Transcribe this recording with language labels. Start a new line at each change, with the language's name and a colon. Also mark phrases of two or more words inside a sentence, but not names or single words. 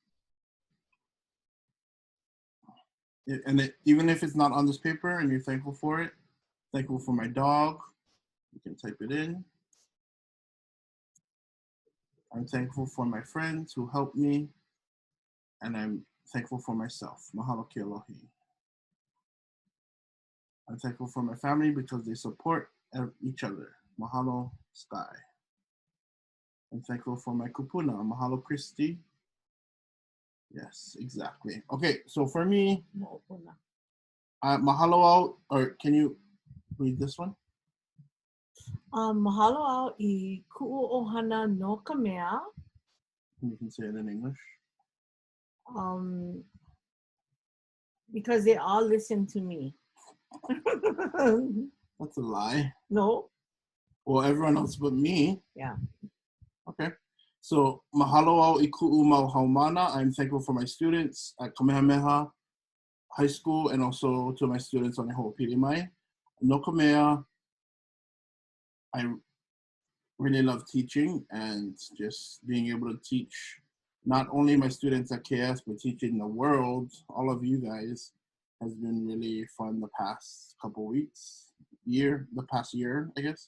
English: Even if it's not on this paper and you're thankful for it, thankful for my dog, you can type it in. I'm thankful for my friends who helped me, and I'm thankful for myself.
Hawaiian: Mahalo ke alohi.
English: I'm thankful for my family because they support each other. Mahalo Sky. I'm thankful for my kupuna. Mahalo Christy. Yes, exactly. Okay, so for me,
Hawaiian: mahalo out,
English: or can you read this one?
Hawaiian: Mahalo au I ku'u ohana no ka mea.
English: You can say it in English. Because they all listen to me. That's a lie. No. Well, everyone else but me. Yeah. Okay. So,
Hawaiian: mahalo au I ku'u mau haumana.
English: I'm thankful for my students at Kamehameha High School and also to my students on the Ho'opili Mai.
Hawaiian: No ka mea,
English: I really love teaching and just being able to teach not only my students at KS, but teaching the world, all of you guys, has been really fun the past couple weeks, the past year, I guess.